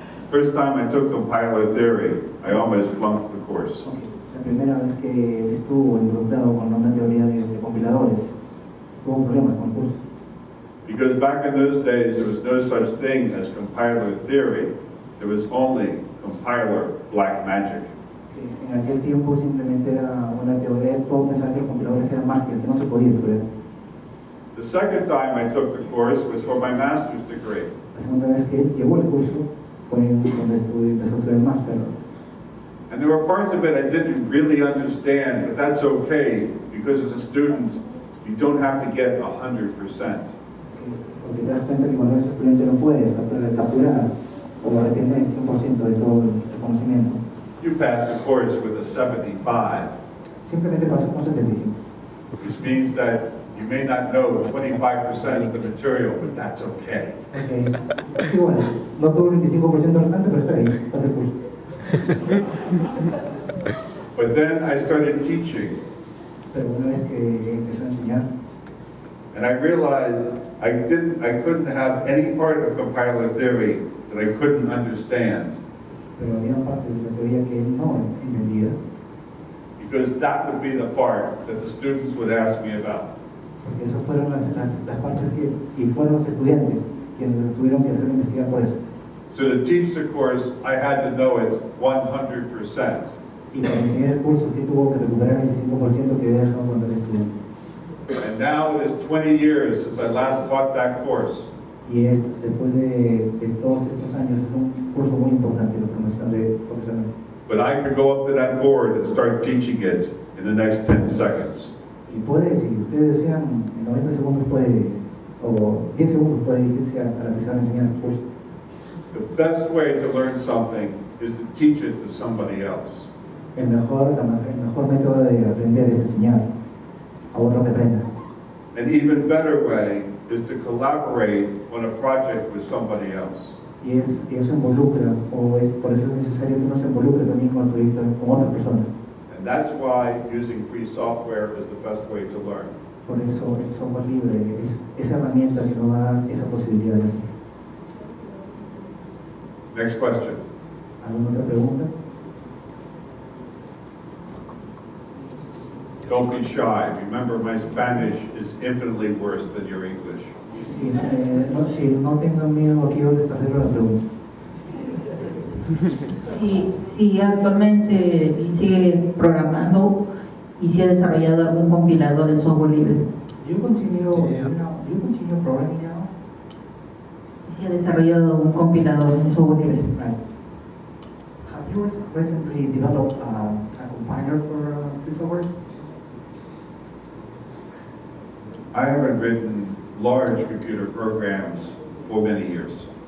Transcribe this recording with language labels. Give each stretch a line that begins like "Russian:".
English: First time I took compiler theory, I almost flunked the course.
Spanish: La primera vez que estuvo involucrado con una teoría de compiladores, tuvo un problema con el curso.
English: Because back in those days, there was no such thing as compiler theory. There was only compiler black magic.
Spanish: En aquel tiempo simplemente era una teoría, todo pensaba que los compiladores eran magia, que no se podía estudiar.
English: The second time I took the course was for my master's degree.
Spanish: La segunda vez que él llevó el curso fue cuando empezó a estudiar el máster.
English: And there were parts of it I didn't really understand, but that's okay, because as a student, you don't have to get 100%.
Spanish: Porque te das cuenta que cuando eres estudiante no puedes capturar o retener el 100% de todo el conocimiento.
English: You passed the course with a 75,
Spanish: Simplemente pasó con 75.
English: which means that you may not know 25% of the material, but that's okay.
Spanish: Y bueno, no todo el 25% restante, pero está ahí, pasa el curso.
English: But then I started teaching,
Spanish: Pero una vez que empezó a enseñar,
English: and I realized I couldn't have any part of compiler theory that I couldn't understand,
Spanish: pero había una parte de la teoría que él no entendía,
English: because that would be the part that the students would ask me about.
Spanish: porque esas fueron las partes y fueron los estudiantes quienes tuvieron que hacer investigar por eso.
English: So to teach the course, I had to know it 100%.
Spanish: Y para enseñar el curso sí tuvo que recuperar el 25% que había dejado cuando era estudiante.
English: And now it is 20 years since I last taught that course.
Spanish: Y es, después de todos estos años, es un curso muy importante la formación de profesionales.
English: But I could go up to that board and start teaching it in the next 10 seconds.
Spanish: Y puede, si ustedes desean, en 90 segundos puede, o 10 segundos puede irse a realizar enseñar el curso.
English: The best way to learn something is to teach it to somebody else.
Spanish: El mejor método de aprender es enseñar a otro que aprenda.
English: An even better way is to collaborate on a project with somebody else.
Spanish: Y eso involucra, por eso es necesario que uno se involucre también con el proyecto con otras personas.
English: And that's why using free software is the best way to learn.
Spanish: Por eso el software libre es esa herramienta que nos da esa posibilidad de hacer.
English: Next question.
Spanish: ¿Alguna otra pregunta?
English: Don't be shy. Remember, my Spanish is infinitely worse than your English.
Spanish: Si no tengan miedo, aquí yo les arreglo la pregunta. Si actualmente sigue programando y si ha desarrollado algún compilador en software libre.
English: You continue programming now?
Spanish: Y si ha desarrollado un compilador en software libre.
English: Right. Have you recently developed a compiler for this software? I haven't written large computer programs for many years.